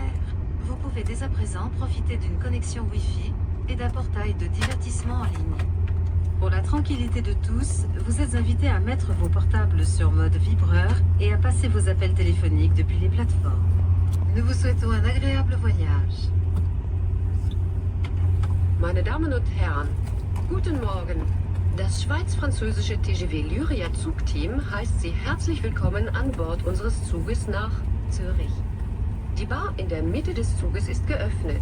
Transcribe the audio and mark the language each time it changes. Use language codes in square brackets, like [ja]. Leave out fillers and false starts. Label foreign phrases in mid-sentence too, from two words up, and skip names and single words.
[fr] Vous pouvez dès à présent profiter d'une connexion Wi-Fi et d'un portail de divertissement en ligne. Pour la tranquillité de tous, vous êtes invités à mettre vos portables sur mode vibreur et à passer vos appels téléphoniques depuis les plateformes. Nous vous souhaitons un agréable voyage. [de] Meine Damen und Herren, guten Morgen. Das schweiz-französische TGV Lyria Zugteam heißt Sie herzlich willkommen an Bord unseres Zuges nach Zürich. Die Bar in der Mitte des Zuges ist geöffnet.